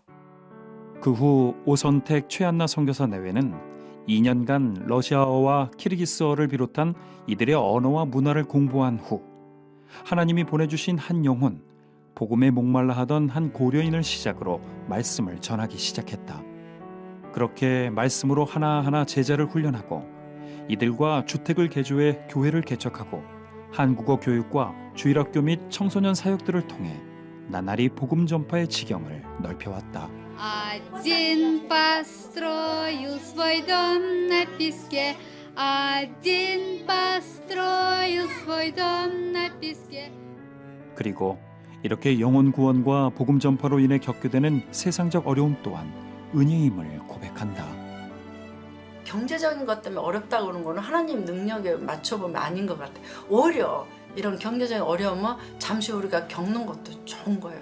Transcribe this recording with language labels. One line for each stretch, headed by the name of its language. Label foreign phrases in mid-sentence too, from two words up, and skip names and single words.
Korean: 그 후 오선택 최한나 선교사 내외는 2년간 러시아어와 키르기스어를 비롯한 이들의 언어와 문화를 공부한 후 하나님이 보내주신 한 영혼, 복음에 목말라 하던 한 고려인을 시작으로 말씀을 전하기 시작했다. 그렇게 말씀으로 하나하나 제자를 훈련하고 이들과 주택을 개조해 교회를 개척하고 한국어 교육과 주일학교 및 청소년 사역들을 통해 나날이 복음 전파의 지경을 넓혀왔다.
Russian: Один построил свой дом на песке, один построил свой дом на песке.
Korean: 그리고 이렇게 영혼 구원과 복음 전파로 인해 겪게 되는 세상적 어려움 또한 은혜임을 고백한다. 경제적인 것 때문에 어렵다고 그러는 거는 하나님 능력에 맞춰보면 아닌 것 같아요. 오히려 이런 경제적인 어려움은 잠시 우리가 겪는 것도 좋은 거예요.